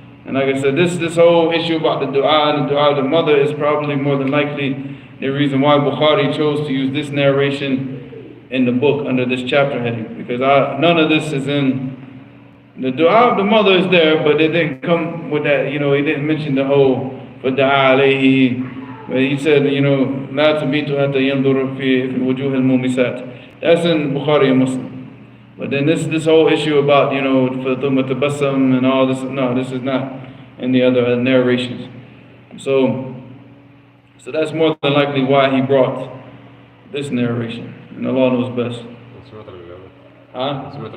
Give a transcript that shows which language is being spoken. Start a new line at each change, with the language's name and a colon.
English: And like I said, this whole issue about the dua and the dua of the mother is probably more than likely the reason why Bukhari chose to use this narration in the book under this chapter heading. Because none of this is in, the dua of the mother is there, but it didn't come with that, you know, he didn't mention the whole
Arabic: فَدَعَا عَلَيْهِ.
English: But he said, you know,
Arabic: لَا تَبِيتُ حَتَّى يَنْظُرُ فِي وُجُوهِ الْمُومِسَاتِ.
English: That's in Bukhari and Muslim. But then this whole issue about, you know,
Arabic: ثُمَّ تَبَسَّمْ
English: and all this, no, this is not in the other narrations. So that's more than likely why he brought this narration. And Allah knows best. Huh?